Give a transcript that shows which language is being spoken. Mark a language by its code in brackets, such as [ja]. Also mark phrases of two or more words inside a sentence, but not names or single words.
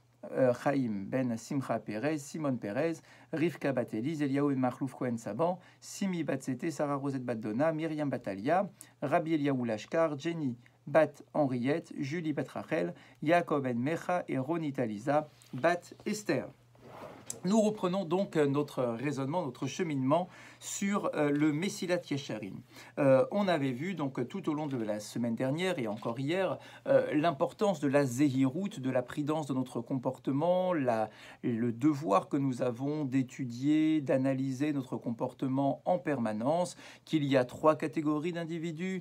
[fr] Chaim ben Simcha Perez, Simon Perez, Rivka bat Eliz, Eliaou ben Machlouf Cohen Saban, Simi bat Sete, Sarah Rosette bat Donna, Myriam Batalia, Rabbi Eliaou Lashkar, Jenny bat Henriette, Julie bat Rachel, Yaakov ben Mecha et Ronit Aliza bat Esther. Nous reprenons donc notre raisonnement, notre cheminement sur le Mesilat Yesharim. On avait vu donc tout au long de la semaine dernière et encore hier l'importance de la zéhirout, de la prudence de notre comportement, le devoir que nous avons d'étudier, d'analyser notre comportement en permanence, qu'il y a trois catégories d'individus.